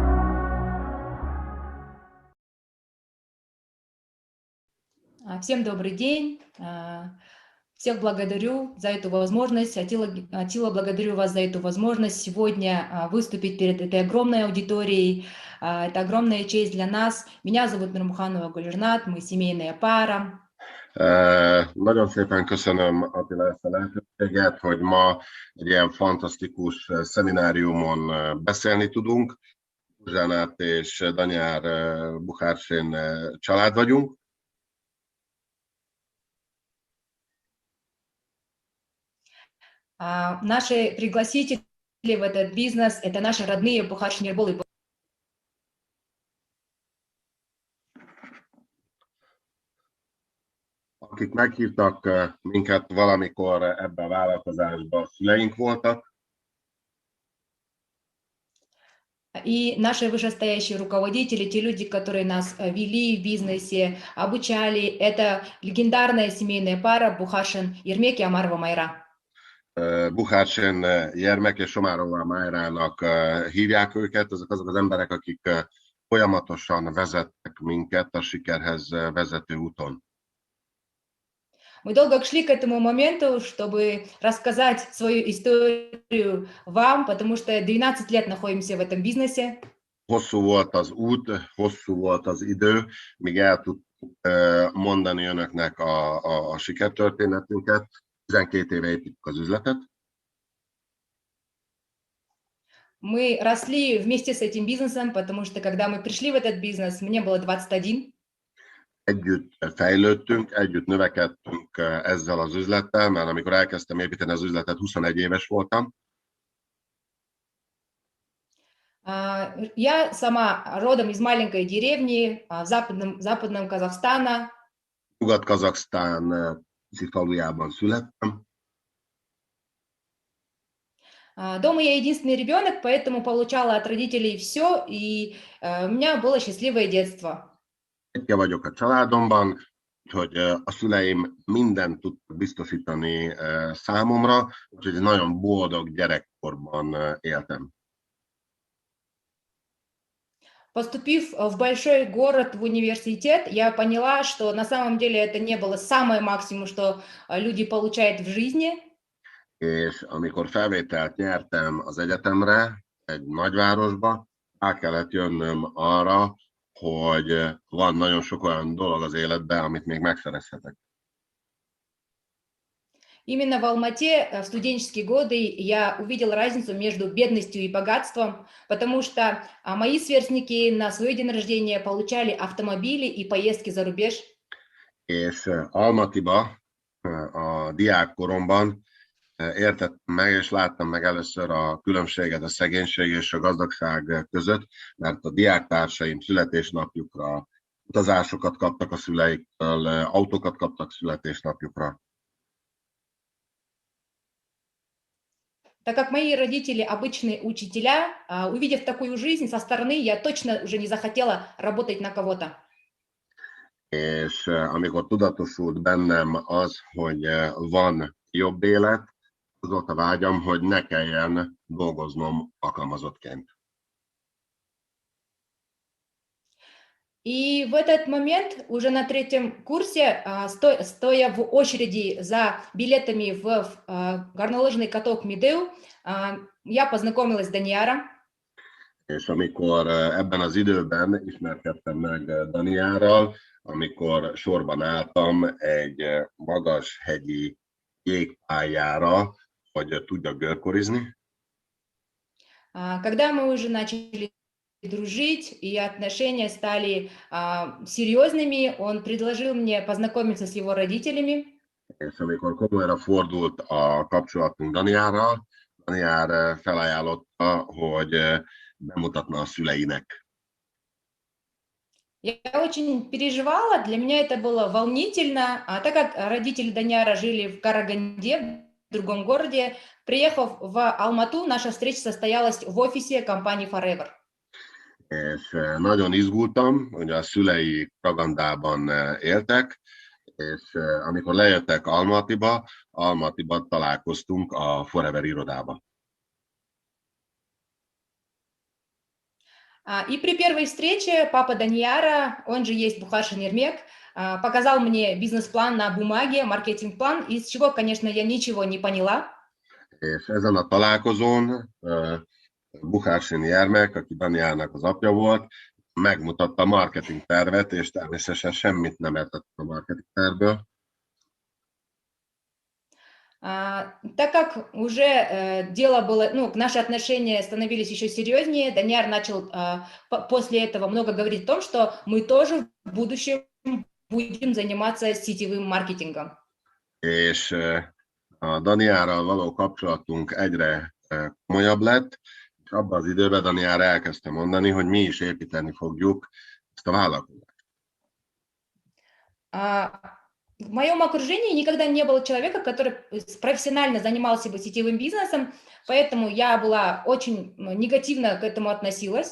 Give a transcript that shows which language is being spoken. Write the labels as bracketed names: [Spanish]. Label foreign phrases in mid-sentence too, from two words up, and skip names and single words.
[Russian] Всем добрый день. Всех благодарю за эту возможность. Атила, благодарю вас за эту возможность сегодня выступить перед этой огромной аудиторией. Это огромная честь для нас. Меня зовут Нурмуханова Гульжанат, мы семейная пара. [Hungarian] Nagyon szépen köszönöm, Attila, ezt a lehetőséget, hogy ma egy ilyen fantasztikus szemináriumon beszélni tudunk. Gulzsanat és Daniyar Bukharsin család vagyunk. [Russian] Наши пригласители в этот бизнес – это наши родные Бухаршин Ербол и [Hungarian] Akik meghívtak minket valamikor ebbe a vállalkozásba, szüleink voltak. [Russian] И наши вышестоящие руководители, те люди, которые нас вели в бизнесе, обучали, это легендарная семейная пара Бухаршин Ермек и Амарова Майра. [Hungarian] Bukharsin Jermek és Somárova Májrának hívják őket, ezek azok az emberek, akik folyamatosan vezettek minket a sikerhez vezető úton. [Russian] Мы долго шли к этому моменту, чтобы рассказать свою историю вам, потому что 12 лет находимся в этом бизнесе. [Hungarian] Hosszú volt az út, hosszú volt az idő, míg el tudtuk mondani önöknek a sikertörténetünket. 12 éve építjük az üzletet. [Russian] Мы росли вместе с этим бизнесом, потому что когда мы пришли в этот бизнес, мне было 21. [Hungarian] Együtt fejlődtünk, együtt növekedtünk ezzel az üzlettel, mert amikor elkezdtem építeni az üzletet, 21 éves voltam. [Russian] Я сама родом из маленькой деревни в западном Казахстана. [Hungarian] Nyugat-Kazaksztán falujában születtem. [Russian] Дома я единственный ребенок, поэтому получала от родителей все, и у меня было счастливое детство. [Hungarian] Egyke vagyok a családomban, hogy a szüleim mindent tudtak biztosítani számomra, úgyhogy nagyon boldog gyerekkorban éltem. [Russian] Поступив в большой город, в университет, я поняла, что на самом деле это не было самое максимум, что люди получают в жизни. [Hungarian] És amikor felvételt nyertem az egyetemre, egy nagyvárosba, rá kellett jönnöm arra, hogy van nagyon sok olyan dolog az életben, amit még megszerezhetek. [Russian] Именно в Алмате в студенческие годы я увидела разницу между бедностью и богатством, потому что мои сверстники на свой день рождения получали автомобили и поездки за рубеж. [Hungarian] És Almatiba a diákkoromban értettem meg, és láttam meg először a különbséget a szegénység és a gazdagság között, mert a diáktársaim születésnapjukra utazásokat kaptak a szüleiktől, autókat kaptak születésnapjukra. [Russian] Так как мои родители обычные учителя, увидев такую жизнь со стороны, я точно уже не захотела работать на кого-то. [Hungarian] És amikor tudatosult bennem az, hogy van jobb élet, az volt a vágyam, hogy ne kelljen dolgoznom alkalmazottként. [Russian] И в этот момент, уже на 3-м курсе, стоя в очереди за билетами в горнолыжный каток Mideu, я познакомилась с Данияром. [Hungarian] És amikor ebben az időben ismerkedtem meg Daniárral, amikor sorban álltam egy magas hegyi jégpályára, hogy tudjak görkorizni. [Russian] Когда мы уже начали дружить, и отношения стали серьезными, он предложил мне познакомиться с его родителями. [Hungarian] És amikor komolyra fordult a kapcsolatunk Daniárral, Daniár felajánlotta, hogy bemutatna a szüleinek. [Russian] Я очень переживала, для меня это было волнительно, так как родители Даниара жили в Караганде, в другом городе, приехав в Алмату, наша встреча состоялась в офисе компании Forever. [Hungarian] És nagyon izgultam, hogy a szülei Karagandában éltek, és amikor lejöttek Almatiba találkoztunk a Forever irodába. [Russian] И при первой встрече папа Данияра, он же есть Бухаршин Ермек, показал мне бизнес-план на бумаге, маркетинг-план, из чего, конечно, я ничего не поняла. [Hungarian] És ezen a találkozón Bukharsin Jermek, aki Daniárnak az apja volt, megmutatta a marketing tervet, és természetesen semmit nem értettem a marketing tervből. [Russian] Так как уже дело было, наши отношения становились еще серьезнее, Данияр начал после этого много говорить о том, что мы тоже в будущем будем заниматься сетевым маркетингом. [Hungarian] És a Daniárral való kapcsolatunk egyre komolyabb lett, és abban az időben Daniár elkezdte mondani, hogy mi is építeni fogjuk ezt a vállalkozást. [Russian] В моем окружении никогда не было человека, который профессионально занимался бы сетевым бизнесом, поэтому я была очень негативно к этому относилась.